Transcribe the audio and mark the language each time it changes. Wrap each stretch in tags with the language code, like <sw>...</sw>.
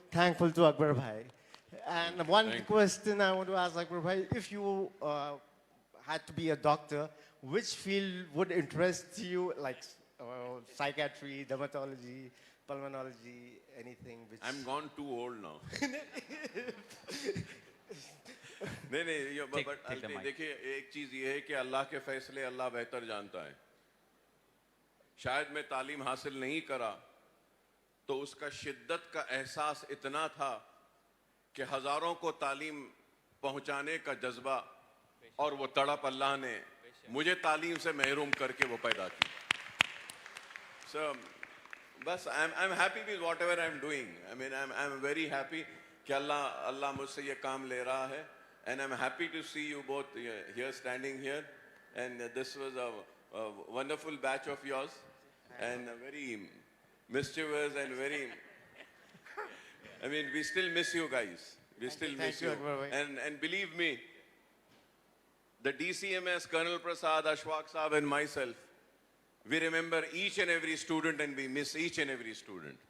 <en>thankful to Akbar Bhai. And one Thank you. question I want to ask Akbar Bhai, if you had to be a doctor, which field would interest you, like psychiatry, dermatology, pulmonology, anything which... I'm gone too old now.</en> <ur>نہیں but دیکھیے ایک چیز یہ ہے کہ اللہ کے فیصلے اللہ بہتر جانتا ہے. شاید میں تعلیم حاصل نہیں کرا تو اس کا شدت کا احساس اتنا تھا کہ ہزاروں کو تعلیم پہنچانے کا جذبہ اور وہ تڑپ اللہ نے مجھے تعلیم سے محروم کر کے وہ پیدا کی.</ur> <en>So بس I'm happy with whatever I'm doing. I mean I'm very happy</en> <ur>کہ اللہ مجھ سے یہ کام لے رہا ہے.</ur> <en>And I'm happy to see you both here standing here. And this was a wonderful batch of yours. And very mischievous and very... I mean, we still miss you guys. We still miss you. And believe me, the DCMS, Colonel Prasad, Ashfaq Saab and myself, we remember each and every student and we miss each and every student.</en>